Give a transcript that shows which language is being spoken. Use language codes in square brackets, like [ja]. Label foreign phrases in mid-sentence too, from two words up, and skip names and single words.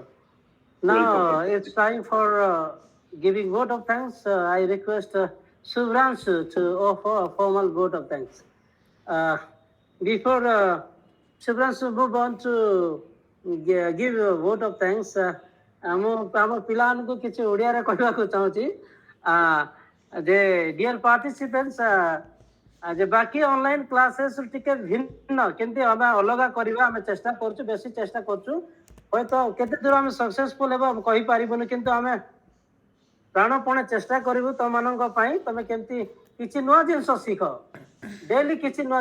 [en] Now Welcome. it's time for giving vote of thanks. I request Subhranshu to offer a formal vote of thanks. Before Subhranshu move on to give a vote of thanks, [or] ଆମ ପିଲାମାନଙ୍କୁ କିଛି ଓଡ଼ିଆରେ କହିବାକୁ ଚାହୁଁଛି ଯେ [en] dear participants [or] ଯେ ବାକି [en] online classes [or] ଟିକେ ଭିନ୍ନ କେମିତି ଆମେ ଅଲଗା କରିବା ଆମେ ଚେଷ୍ଟା କରୁଛୁ ବେଶୀ ଚେଷ୍ଟା କରୁଛୁ ହୁଏତ କେତେ ଦୂର ଆମେ ସକ୍ସେସଫୁଲ୍ ହେବ କହିପାରିବୁନି କିନ୍ତୁ ଆମେ ପ୍ରାଣପଣେ ଚେଷ୍ଟା କରିବୁ ତମମାନଙ୍କ ପାଇଁ ତମେ କେମିତି କିଛି ନୂଆ ଜିନିଷ ଶିଖ ଡେଲି କିଛି ନୂଆ